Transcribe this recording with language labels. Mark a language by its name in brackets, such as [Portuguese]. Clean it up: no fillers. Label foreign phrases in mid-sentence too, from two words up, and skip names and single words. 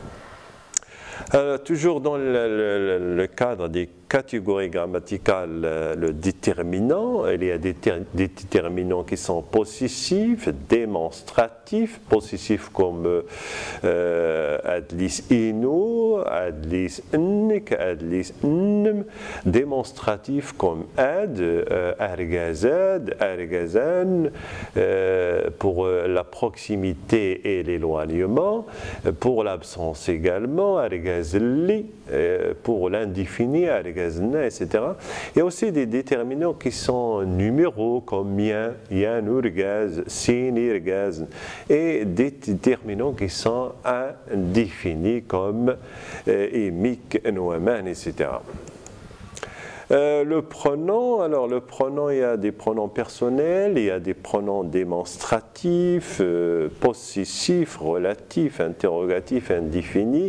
[French] Toujours dans le cadre des catégorie grammaticale, le déterminant, il y a des déterminants qui sont possessifs, démonstratifs, possessifs comme [Kabyle] adlis inu, adlis nk, adlis nm, [French] démonstratifs comme [Kabyle] ad, argazad, argazan, [French] pour la proximité et l'éloignement, pour l'absence également, argazli, pour l'indéfini, etc. Il y a aussi des déterminants qui sont numéraux comme [Kabyle] yan, yan urgaz, sin irgaz, [French] et des déterminants qui sont indéfinis comme [Kabyle] imik, nouaman, [French] etc. Le pronom, alors le pronom, il y a des pronoms personnels, il y a des pronoms démonstratifs, possessifs, relatifs, interrogatifs, indéfinis.